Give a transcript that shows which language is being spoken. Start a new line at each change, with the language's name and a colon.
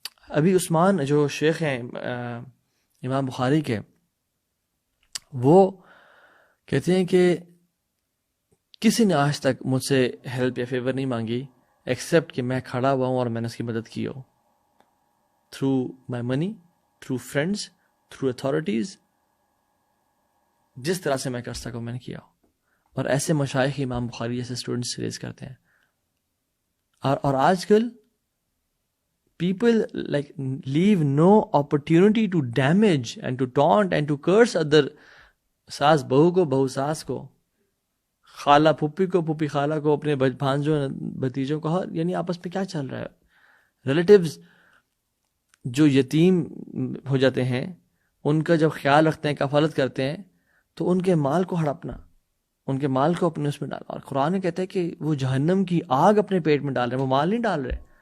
Urdu: ابھی عثمان جو شیخ ہیں امام بخاری کے، وہ کہتے ہیں کہ کسی نے آج تک مجھ سے ہیلپ یا فیور نہیں مانگی ایکسیپٹ کہ میں کھڑا ہوا ہوں اور میں نے اس کی مدد کی ہو، through my money, through friends, through authorities, جس طرح سے میں کر سکوں میں نے کیا ہو. اور ایسے مشائخ امام بخاری جیسے اسٹوڈنٹس ریز کرتے ہیں. اور آج کل
English: people like leave no opportunity to damage and to taunt and to curse other.
Urdu: ساس بہو کو، بہو ساس کو، خالہ پھپھی کو، پھپھی خالہ کو، اپنے بھانجوں بھتیجوں کو، یعنی آپس میں کیا چل رہا ہے. ریلیٹیوز جو یتیم ہو جاتے ہیں ان کا جب خیال رکھتے ہیں، کفالت کرتے ہیں، تو ان کے مال کو ہڑپنا، ان کے مال کو اپنے اس میں ڈالنا. اور قرآن کہتا ہے کہ وہ جہنم کی آگ اپنے پیٹ میں ڈال رہے ہیں، وہ مال نہیں ڈال رہے.